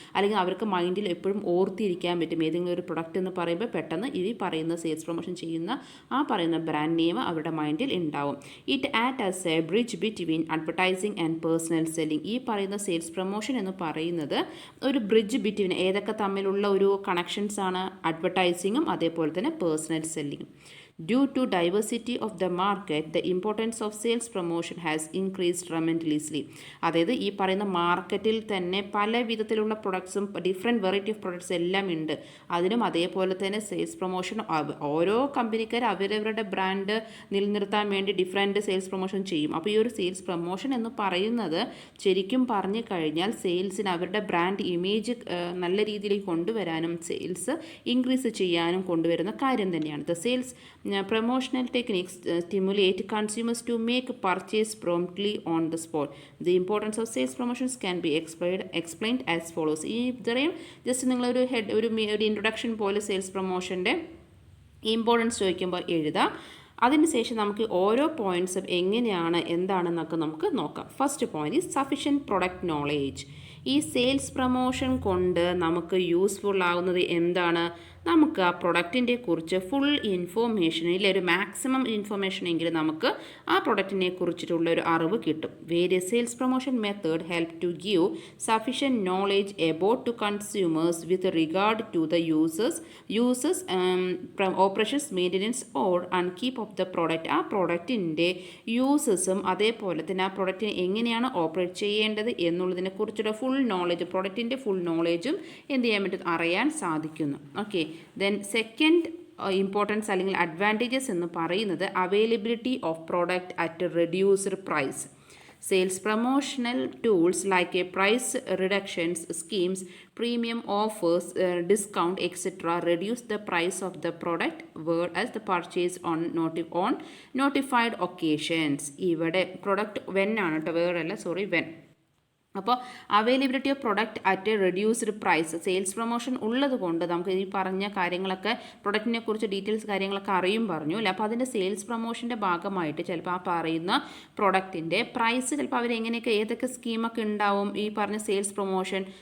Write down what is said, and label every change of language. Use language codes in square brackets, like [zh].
[ml] അല്ലെങ്കിൽ അവർക്ക് മൈൻഡിൽ എപ്പോഴും ഓർത്തിരിക്കാൻ പറ്റും. ഏതെങ്കിലും ഒരു പ്രൊഡക്റ്റ് എന്ന് പറയുമ്പോൾ പെട്ടെന്ന് ഈ പറയുന്ന സെയിൽസ് പ്രൊമോഷൻ ചെയ്യുന്ന ആ പറയുന്ന ബ്രാൻഡ് നെയിം അവരുടെ മൈൻഡിൽ ഉണ്ടാവും. [en] It act as a bridge between advertising and personal selling. [ml] ഈ പറയുന്ന സെയിൽസ് പ്രൊമോഷൻ എന്ന് പറയുന്നത് ഒരു ബ്രിഡ്ജ് ബിറ്റ്വീൻ ഏതൊക്കെ തമ്മിലുള്ള ഒരു കണക്ഷൻസ് ആണ്, അഡ്വർടൈസിങ്ങും അതേപോലെ തന്നെ personal സെല്ലിങ്ങും. [en] Due to diversity of the market, the importance of sales promotion has increased tremendously. [ml] അതായത് ഈ പറയുന്ന മാർക്കറ്റിൽ തന്നെ പല വിധത്തിലുള്ള പ്രൊഡക്ട്സും ഡിഫറെൻറ്റ് വെറൈറ്റി ഓഫ് പ്രൊഡക്ട്സ് എല്ലാം ഉണ്ട്. അതിനും അതേപോലെ തന്നെ സെയിൽസ് പ്രൊമോഷൻ ഓരോ കമ്പനിക്കാർ അവരവരുടെ ബ്രാൻഡ് നിലനിർത്താൻ വേണ്ടി ഡിഫറെൻറ്റ് സെയിൽസ് പ്രൊമോഷൻ ചെയ്യും. അപ്പോൾ ഈ ഒരു സെയിൽസ് പ്രൊമോഷൻ എന്ന് പറയുന്നത് ശരിക്കും പറഞ്ഞു കഴിഞ്ഞാൽ സെയിൽസിന് അവരുടെ ബ്രാൻഡ് ഇമേജ് നല്ല രീതിയിൽ കൊണ്ടുവരാനും സെയിൽസ് ഇൻക്രീസ് ചെയ്യാനും കൊണ്ടുവരുന്ന കാര്യം തന്നെയാണ്. [en] The sales promotional techniques stimulate consumers to make purchase promptly on the spot. The importance of sales promotions can be explained as follows. [ml] ഈ ഇത്രയും ജസ്റ്റ് നിങ്ങളൊരു ഒരു ഇൻട്രൊഡക്ഷൻ പോലെ സെയിൽസ് പ്രൊമോഷൻ്റെ ഇമ്പോർട്ടൻസ് ചോദിക്കുമ്പോൾ എഴുതാം. അതിനുശേഷം നമുക്ക് ഓരോ പോയിൻറ്റ്സും എങ്ങനെയാണ് എന്താണെന്നൊക്കെ നമുക്ക് നോക്കാം. [en] First point is sufficient product knowledge. [ml] ഈ സെയിൽസ് പ്രൊമോഷൻ കൊണ്ട് നമുക്ക് യൂസ്ഫുൾ ആവുന്നത് എന്താണ്, നമുക്ക് ആ പ്രൊഡക്റ്റിനെ കുറിച്ച് ഫുൾ ഇൻഫോർമേഷൻ ഇല്ല ഒരു മാക്സിമം ഇൻഫോർമേഷൻ എങ്കിലും നമുക്ക് ആ പ്രൊഡക്റ്റിനെ കുറിച്ചിട്ടുള്ള ഒരു അറിവ് കിട്ടും. Various sales promotion method help to give sufficient knowledge about to consumers with regard to the users operations maintenance or and keep of the product. ആ പ്രൊഡക്റ്റിൻ്റെ യൂസേഴ്സും അതേപോലെ തന്നെ ആ പ്രൊഡക്റ്റിനെ എങ്ങനെയാണ് ഓപ്പറേറ്റ് ചെയ്യേണ്ടത് എന്നുള്ളതിനെ കുറിച്ചുള്ള ഫുൾ നോളേജ്, പ്രൊഡക്റ്റിൻ്റെ ഫുൾ നോളേജും എന്ത് ചെയ്യാൻ പറ്റും, അറിയാൻ സാധിക്കുന്നു. ഓക്കെ, ദെൻ സെക്കൻഡ് ഇമ്പോർട്ടൻസ് അല്ലെങ്കിൽ അഡ്വാൻറ്റേജസ് എന്ന് പറയുന്നത് [en] Availability of product at reduced price. Sales promotional tools like a price reductions schemes, premium offers, discount, etc. reduce the price of the product whereas the purchase on notified occasions. [ml] ഇവിടെ product when ആണ് കേട്ടോ, വേറല്ല, sorry, when. അപ്പോൾ [en] Availability of product at reduced price. [ml] Sales promotion ഉള്ളത് കൊണ്ട് നമുക്ക് ഈ പറഞ്ഞ കാര്യങ്ങളൊക്കെ പ്രൊഡക്റ്റിനെ കുറിച്ച് ഡീറ്റെയിൽസ് കാര്യങ്ങളൊക്കെ അറിയും പറഞ്ഞു അല്ലേ. അപ്പോൾ അതിൻ്റെ സെയിൽസ് പ്രൊമോഷൻ്റെ ഭാഗമായിട്ട് ചിലപ്പോൾ ആ പറയുന്ന പ്രൊഡക്റ്റിൻ്റെ പ്രൈസ് ചിലപ്പോൾ അവരെങ്ങനെയൊക്കെ ഏതൊക്കെ സ്കീമൊക്കെ ഉണ്ടാവും ഈ പറഞ്ഞ സെയിൽസ് പ്രൊമോഷൻ.